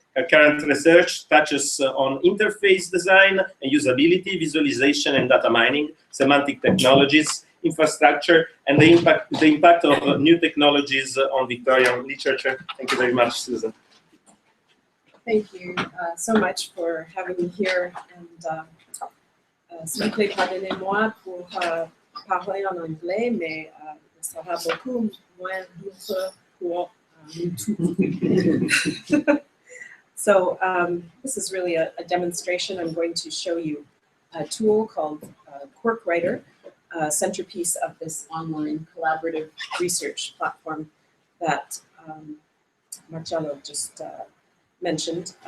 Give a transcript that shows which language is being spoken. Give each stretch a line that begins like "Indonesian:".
English: Her current research touches on interface design and usability, visualization and data mining, semantic technologies, infrastructure, and the impact of new technologies on Victorian literature. Thank you very much, Susan. Thank you so much for having me here. And
French: s'il vous plaît, pardonnez-moi pour parler en anglais, mais ça sera beaucoup moins dur pour nous tous.
English: So this is really a demonstration. I'm going to show you a tool called Quirk Writer, a centerpiece of this online collaborative research platform that Marcello just mentioned.